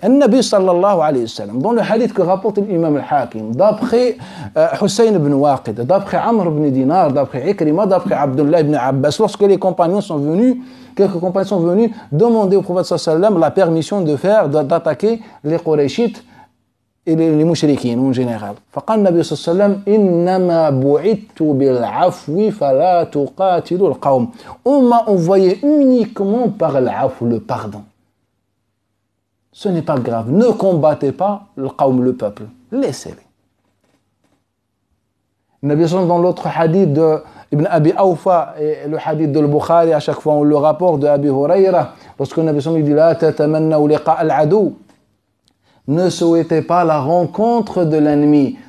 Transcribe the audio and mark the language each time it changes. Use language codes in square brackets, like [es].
[fr] An-Nabi sallallahu alayhi wa sallam, dans le hadith que rapporte l'imam al-Hakim, d'après Hussein ibn Waqid, d'après Amr ibn Dinar, d'après Ikrima, d'après Abdullah ibn Abbas, lorsque les compagnons sont venus, quelques compagnons sont venus demander au prophète sallallahu alayhi wa sallam la permission d'attaquer les Qurayshites et les mouchriquins en général. [ar] فقال النبي صلى الله عليه وسلم إنما بعثت بالعفو فلا تقاتلوا القوم. [fr] On m'a envoyé uniquement par l'afw, le pardon. Ce n'est pas grave. Ne combattez pas le qawm, le peuple. Laissez-les. Nabi sallam dans l'autre hadith de Ibn Abi Awfa et le hadith de Bukhari, à chaque fois on le rapporte de Abi Hurayra, lorsque Nabi sallam dit [ar] la tatamannaw liqa al-adu, [fr] ne souhaitez pas la rencontre de l'ennemi.